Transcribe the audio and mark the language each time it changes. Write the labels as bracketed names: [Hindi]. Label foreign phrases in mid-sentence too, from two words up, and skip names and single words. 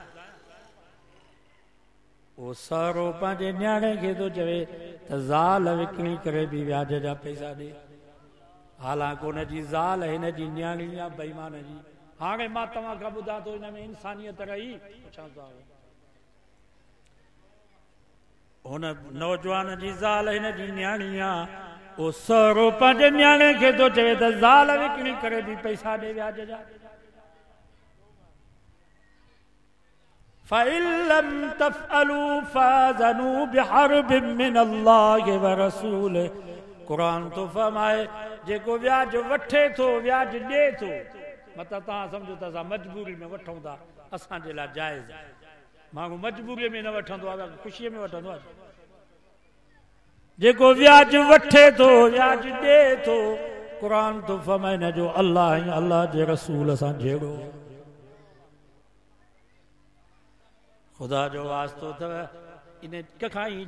[Sindhi] उहो सहुरो पंहिंजे न्याणे खे थो चवे त ज़ाल विकिणी करे बि व्याज जा पैसा ॾे हालांकि हुनजी ज़ाल हिन जी न्याणी आहे बेईमान जी हाणे मां तव्हां खां ॿुधां थो हिन में इंसानियत रही पुछां थो हुन नौजवान जी ज़ाल हिन जी न्याणी आहे उहो सहुरो पंहिंजे न्याणे खे थो चवे त ज़ाल विकिणी करे बि पैसा ॾे व्याज जा [Arabic] فَإِن لَّمْ تَفْعَلُوا فَأَذَنُوا بِحَرْبٍ مِّنَ اللَّهِ [Sindhi] وَرَسُولِهِ क़ुरान थो फरमाए जेको व्याज वठे थो व्याज ॾे थो मत तव्हां सम्झो त असां मजबूरी में वठूं था असांजे लाइ जाइज़ आहे माण्हू मजबूरीअ में न वठंदो आहे ख़ुशीअ में वठंदो आहे जेको व्याज वठे थो व्याज ॾे थो क़ुरान तो फरमाए जो अल्लाह ऐं अल्लाह जे रसूल सां जहिड़ो ख़ुदा जो वास्तो अथव इन कंहिं ई